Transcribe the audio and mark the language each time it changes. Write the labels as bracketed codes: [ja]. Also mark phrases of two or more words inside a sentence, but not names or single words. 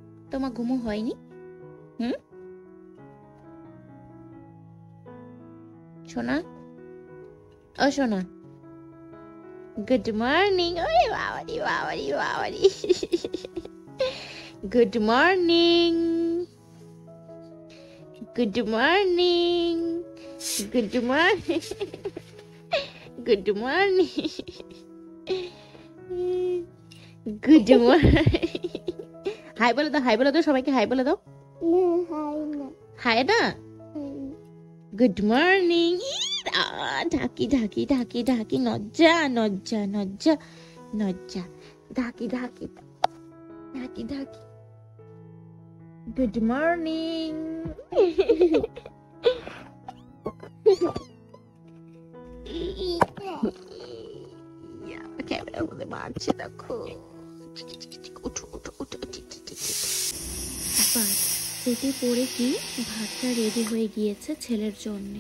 [bn] সোনা, ও সোনা, [en] Good morning. [bn] ওরে বাবারি। [en] Good morning. Good morning. Good morning. Good morning. Good morning. [bn] হাই বলে দাও, হাই বলে দাও, সবাইকে হাই বলে দাও। হাই না, [en] Good morning. [bn] ঢাকি ঢাকি ঢাকি ঢাকি, নজ্জা নজ্জা নজ্জা নজ্জা, ঢাকি ঢাকি ঢাকি ঢাকি, [en] Good morning. [bn] ক্যামেরার মধ্যে মারছে দেখো। উঠো উঠো উঠো। বাস যেতে পড়ে কি ভাতটা রেডি হয়ে গিয়েছে ছেলের জন্যে।